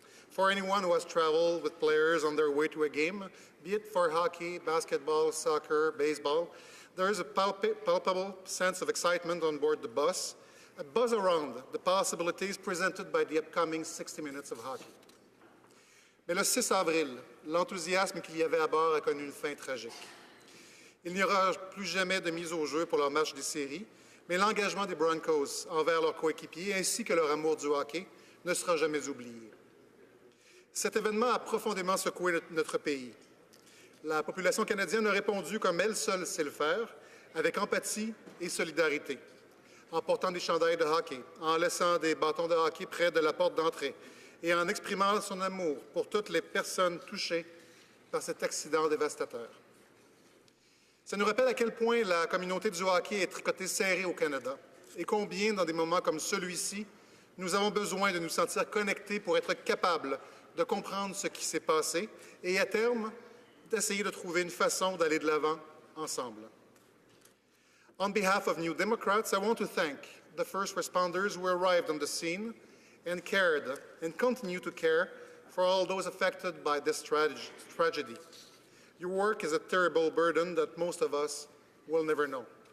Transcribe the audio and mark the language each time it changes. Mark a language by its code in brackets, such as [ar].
[en] For anyone who has traveled with players on their way to a game, be it for hockey, basketball, soccer, baseball, there is a palpable sense of excitement on board the bus, a buzz around the possibilities presented by the upcoming 60 minutes of hockey. [fr] Mais le 6 avril, l'enthousiasme qu'il y avait à bord a connu une fin tragique. Il n'y aura plus jamais de mise au jeu pour leur match des séries, mais l'engagement des Broncos envers leurs coéquipiers ainsi que leur amour du hockey ne sera jamais oublié. Cet événement a profondément secoué notre pays. La population canadienne a répondu comme elle seule sait le faire, avec empathie et solidarité, en portant des chandails de hockey, en laissant des bâtons de hockey près de la porte d'entrée et en exprimant son amour pour toutes les personnes touchées par cet accident dévastateur. Ça nous rappelle à quel point la communauté du hockey est tricotée serrée au Canada et combien, dans des moments comme celui-ci, nous avons besoin de nous sentir connectés pour être capables de comprendre ce qui s'est passé et, à terme, d'essayer de trouver une façon d'aller de l'avant ensemble. [en] On behalf of New Democrats, I want to thank the first responders who arrived on the scene and cared and continue to care for all those affected by this tragedy. Your work is a terrible burden that most of us will never know.